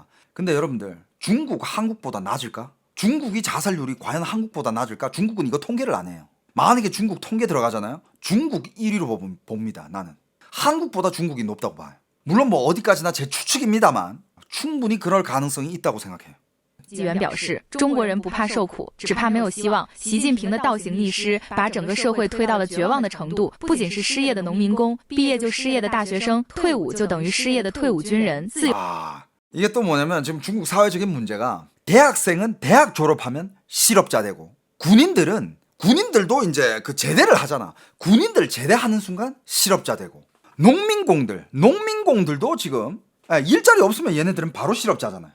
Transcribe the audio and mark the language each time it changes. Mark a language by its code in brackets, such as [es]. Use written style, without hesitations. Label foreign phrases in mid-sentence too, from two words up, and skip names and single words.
[ko] 근데 여러분들 중국 한국보다 낮을까? 중국이 자살률이 과연 한국보다 낮을까? 중국은 이거 통계를 안 해요. 만약에 중국 통계 들어가잖아요. 중국 1위로 봅니다. 나는 한국보다 중국이 높다고 봐요. 물론 뭐 어디까지나 제 추측입니다만 충분히 그럴 가능성이 있다고 생각해요. [zh] 纪元表示，中国人不怕受苦，只怕没有希望。习近平的倒行逆施，把整个社会推到了绝望的程度。不仅是失业的农民工，毕业就失业的大学生，退伍就等于失业的退伍军人。自由 [ko] 이게 또 뭐냐면 지금 중국 사회적인 문제가 대학생은 대학 졸업하면 실업자 되고 군인들도 이제 그 제대를 하잖아. 군인들 제대하는 순간 실업자 되고 농민공들도 지금 일자리 없으면 얘네들은 바로 실업자잖아요.